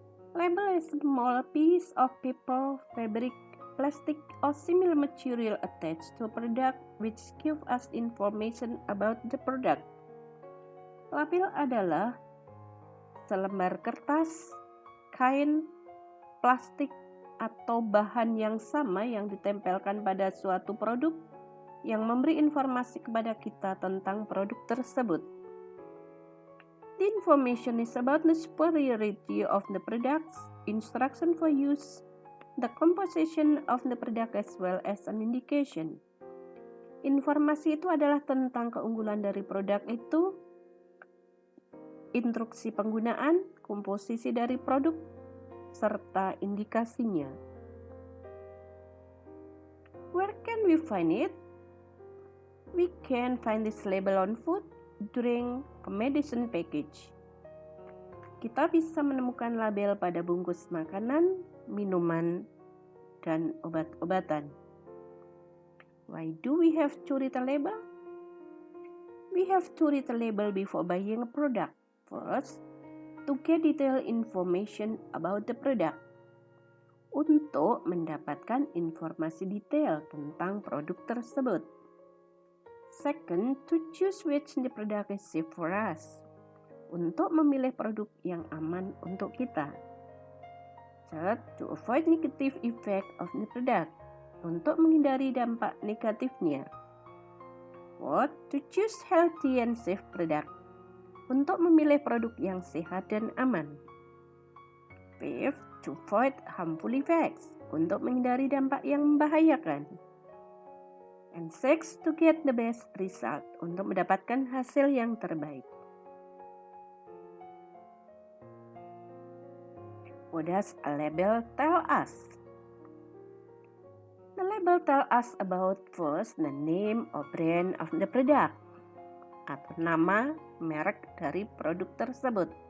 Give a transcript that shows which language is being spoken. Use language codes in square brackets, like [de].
[en] Label is a small piece of paper, fabric, plastic, or similar material attached to a product which give us information about the product. [id] Label adalah selembar kertas, kain, plastik, atau bahan yang sama yang ditempelkan pada suatu produk yang memberi informasi kepada kita tentang produk tersebut. [en] The information is about the superiority of the products, instruction for use, the composition of the product as well as an indication. [id] Informasi itu adalah tentang keunggulan dari produk itu, instruksi penggunaan, komposisi dari produk, serta indikasinya. [en] Where can we find it? We can find this label on food, drink, a medicine package. [id] Kita bisa menemukan label pada bungkus makanan, minuman, dan obat-obatan. [en] Why do we have to read a label? We have to read a label before buying a product. First, to get detailed information about the product. [id] Untuk mendapatkan informasi detail tentang produk tersebut. [en] Second, to choose which the product is safe for us. [id] Untuk memilih produk yang aman untuk kita. [en] Third, to avoid negative effect of the product. [id] Untuk menghindari dampak negatifnya. [en] Fourth, to choose healthy and safe product. [id] Untuk memilih produk yang sehat dan aman. [en] Fifth, to avoid harmful effects. [id] Untuk menghindari dampak yang membahayakan. [en] And sixth, to get the best result. [id] Untuk mendapatkan hasil yang terbaik. [en] What does a label tell us? The label tell us about first the name or brand of the product [id] atau nama, merek dari produk tersebut.